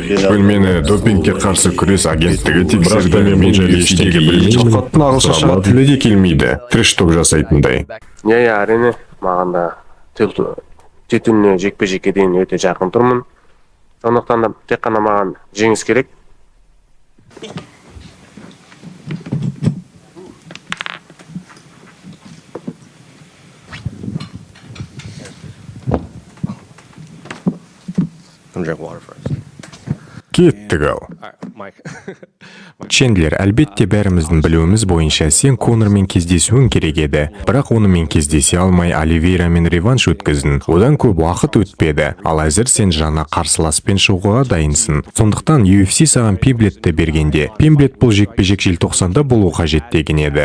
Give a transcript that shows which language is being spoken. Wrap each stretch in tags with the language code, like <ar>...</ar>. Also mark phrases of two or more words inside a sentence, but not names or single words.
<kk>Мені допингке қарсы күрес агенттігі тексерді. Мен жайлы ештеңе білмеймін. Шалқаттың ағылшынша тілі де келмейді. Трэш-ток жасайтындай. Әрине, маған да титуліне жекпе-жекке дейін өте жақын тұрмын. Сондықтан да тек қана маған жеңіс керек.</kk> <en>Drink water first.</en> <kk>Кеттік ал. Чендлер, әлбетте бәріміздің білуіміз бойынша сен Конормен кездесуің керек еді. Бірақ онымен кездесе алмай Оливейрамен реванш өткіздің. Одан көп уақыт өтпеді. Ал әзір сен жаңа қарсыласпен шығуға дайынсың. Сондықтан UFC саған Пимблетті бергенде, Пимблет бұл жекпе-жек желтоқсанда болу қажет деген еді.</kk>